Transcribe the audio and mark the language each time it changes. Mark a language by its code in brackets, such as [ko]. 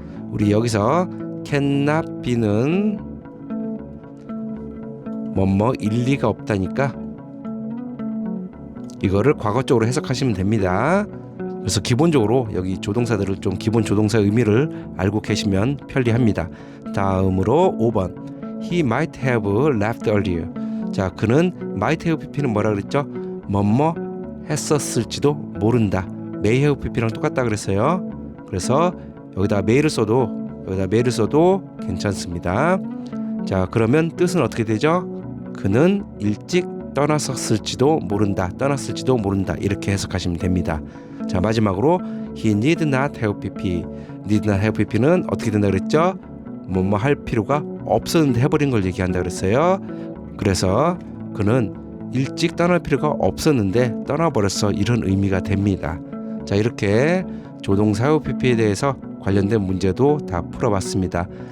[ko] 우리 여기서 cannot be는 뭐뭐 일리가 없다니까 이거를 과거적으로 해석하시면 됩니다. 그래서 기본적으로 여기 조동사들을 좀 기본 조동사 의미를 알고 계시면 편리합니다. [en] 다음으로 5번 he might have left earlier. [ko] 자, 그는 might have pp는 뭐라 그랬죠? 뭐뭐 했었을지도 모른다. may have pp랑 똑같다 그랬어요. 그래서 여기다 may를 써도 괜찮습니다. 자, 그러면 뜻은 어떻게 되죠? 그는 일찍 떠났을지도 모른다, 이렇게 해석하시면 됩니다. [en] 자, 마지막으로 he need not have pp. [ko] need not have pp는 어떻게 된다 그랬죠? 뭐뭐 할 필요가 없었는데 해버린 걸 얘기한다 그랬어요. 그래서 그는 일찍 떠날 필요가 없었는데 떠나버렸어, 이런 의미가 됩니다. 자, 이렇게 조동사 have pp에 대해서 관련된 문제도 다 풀어봤습니다.